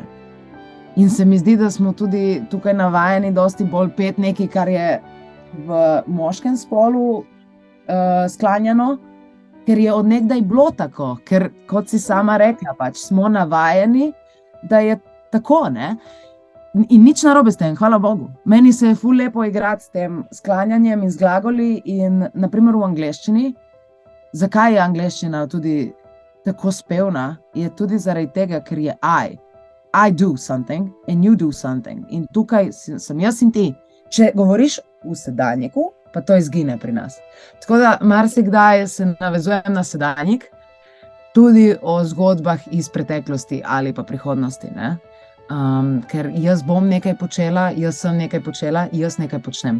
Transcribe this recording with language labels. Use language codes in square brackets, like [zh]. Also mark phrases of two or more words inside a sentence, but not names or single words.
[sl] In se mi zdi, da smo tudi tukaj navajeni dosti bolj peti nekaj, kar je v moškem spolu sklanjano, ker je od nekdaj bilo tako, ker kot si sama rekla, pač smo navajeni, da je tako, ne. In nič narobe s tem, hvala Bogu. Meni se je ful lepo igrati s tem sklanjanjem in z glagoli in naprimer v angleščini. Zakaj je angleščina tudi tako spevna? Je tudi zaradi tega, ker je [en] I do something and you do something. [sl] In tukaj sem jaz in ti. Če govoriš v sedanjiku, pa to izgine pri nas. Tako da marsikdaj se navezujem na sedanjik tudi o zgodbah iz preteklosti ali pa prihodnosti. Ne? Ker jaz bom nekaj počela, jaz sem nekaj počela, jaz nekaj počnem.